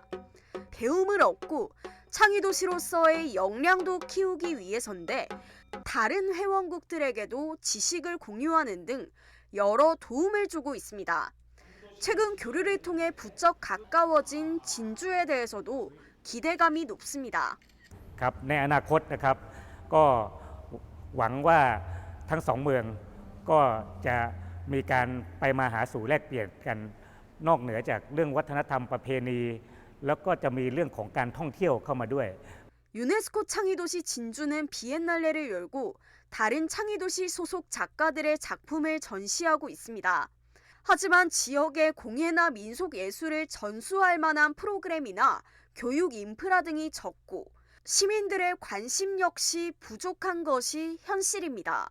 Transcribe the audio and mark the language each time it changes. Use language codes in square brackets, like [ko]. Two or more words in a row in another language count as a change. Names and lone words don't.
[ko] 배움을 얻고 창의도시로서의 역량도 키우기 위해서인데 다른 회원국들에게도 지식을 공유하는 등 여러 도움을 주고 있습니다. 최근 교류를 통해 부쩍 가까워진 진주에 대해서도 기대감이 높습니다. [th] ครับในอนาคตนะครับก็หวังว่าทั้งสองเมืองก็จะมีการไปมาหาสู่แลกเปลี่ยนกันนอกเหนือจากเรื่องวัฒนธรรมประเพณีแล้วก็จะมีเรื่องของการท่องเที่ยวเข้ามาด้วย [ko] 유네스코 창의도시 진주는 비엔날레를 열고 다른 창의도시 소속 작가들의 작품을 전시하고 있습니다. 하지만 지역의 공예나 민속 예술을 전수할 만한 프로그램이나 교육 인프라 등이 적고 시민들의 관심 역시 부족한 것이 현실입니다.